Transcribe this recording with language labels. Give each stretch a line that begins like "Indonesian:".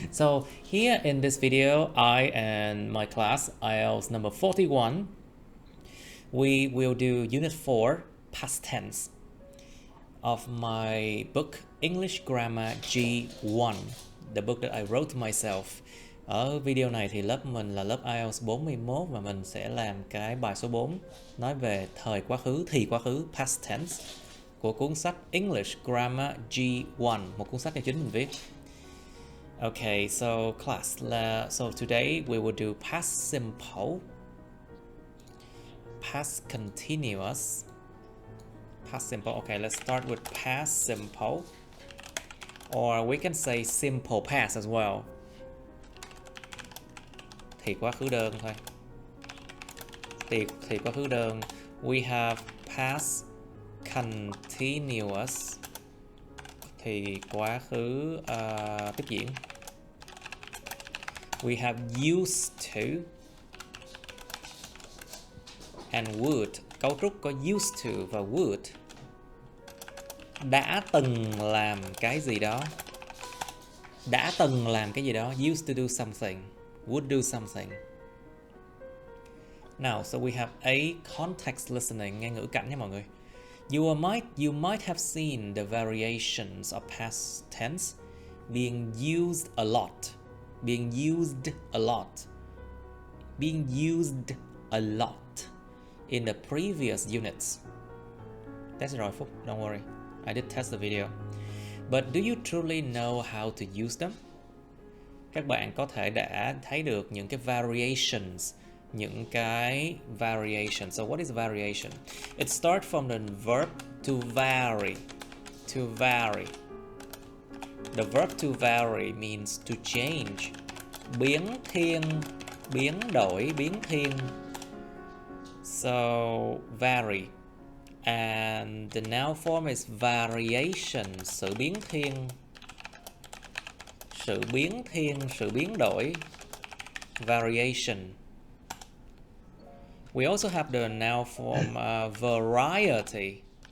English: So here in this video, I and my class IELTS number 41, we will do Unit 4 Past Tense of my book English Grammar G1, the book that I wrote myself.
Vietnamese: Ở video này thì lớp mình là lớp IELTS 41 và mình sẽ làm cái bài số 4 nói về thời quá khứ, thì quá khứ, past tense của cuốn sách English Grammar G1, một cuốn sách do chính mình viết.
English: Okay, so class, so today we will do past simple, past continuous, past simple. Okay, let's start with past simple, or we can say simple past as well.
Vietnamese: Thì quá khứ đơn thôi. Thì quá khứ đơn.
English: We have past continuous,
Vietnamese: thì quá khứ tiếp diễn.
English: We have used to and would.
Vietnamese: Cấu trúc có used to và would. Đã từng làm cái gì đó. Đã từng làm cái gì đó.
English: Used to do something.
Vietnamese: Would do something.
English: Now, so we have a context listening,
Vietnamese: nghe ngữ cảnh nha mọi người.
English: You might have seen the variations of past tense being used a lot. Being used a lot. Being used a lot in the previous units. That's rồi Phúc, don't worry. I did test the video. But do you truly know how to use them?
Vietnamese: Các bạn có thể đã thấy được những cái variations, những cái variation.
English: So what is variation? It starts from the verb to vary. To vary. The verb to vary means to change.
Vietnamese: Biến thiên, biến đổi, biến thiên.
English: So vary. And the noun form is variation.
Vietnamese: Sự biến thiên. Sự biến thiên, sự biến đổi.
English: Variation. We also have the noun form variety.